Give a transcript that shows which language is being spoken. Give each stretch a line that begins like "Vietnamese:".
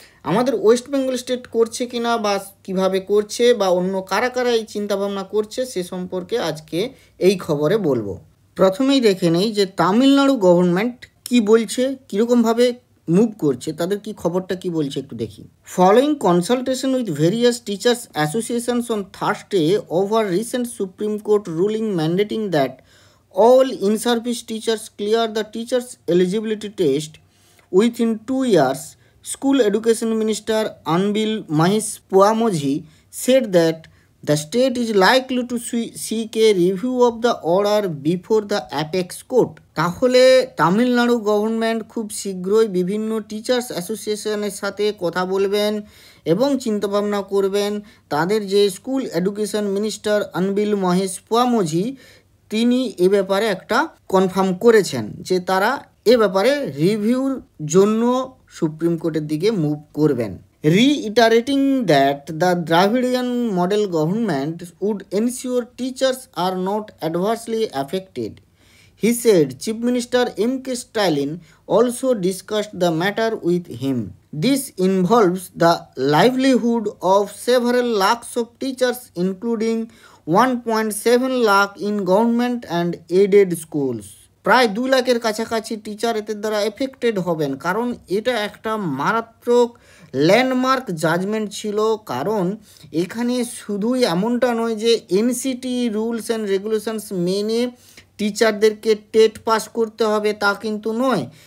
Bangla: আমাদের West Bengal state করছে কিনা বা কিভাবে করছে বা অন্য কারা কারা এই চিন্তাভাবনা করছে সে সম্পর্কে আজকে এই খবরে বলবো। প্রথমেই দেখে নেই যে তামিলনাড়ু গভর্নমেন্ট কি বলছে, কীরকমভাবে মুভ করছে, তাদের কি খবরটা কি বলছে একটু দেখি।
English: Following consultation with various teachers associations on Thursday over recent supreme court ruling mandating that all in-service teachers clear the teachers eligibility test within 2 years, School Education Minister Anbil Mahesh Puamoji said that the state is likely to seek a review of the order before the apex court.
Bangla: তাহলে Tamil Nadu government খুব শীঘ্রই বিভিন্ন teachers অ্যাসোসিয়েশনের সাথে কথা বলবেন এবং চিন্তাভাবনা করবেন। তাদের যে স্কুল এডুকেশন মিনিস্টার আনবিল মহেশ পুয়ামোজি, তিনি এ ব্যাপারে একটা কনফার্ম করেছেন যে তারা এ ব্যাপারে রিভিউর জন্য সুপ্রিম কোর্টের দিকে মুভ করবেন।
English: Reiterating that the Dravidian model government would ensure teachers are not adversely affected, he said Chief Minister M.K. Stalin also discussed the matter with him. This involves the livelihood of several lakhs of teachers, including 1.7 lakh in government and aided schools.
Bangla: প্রায় 2 লাখের কাছাকাছি teacher এদের দ্বারা affected হবেন, কারণ এটা একটা মারাত্মক ল্যান্ডমার্ক জাজমেন্ট ছিল। কারণ এখানে শুধুই এমনটা নয় যে এনসিটি রুলস অ্যান্ড রেগুলেশনস মেনে টিচারদেরকে টেট পাস করতে হবে, তা কিন্তু নয়।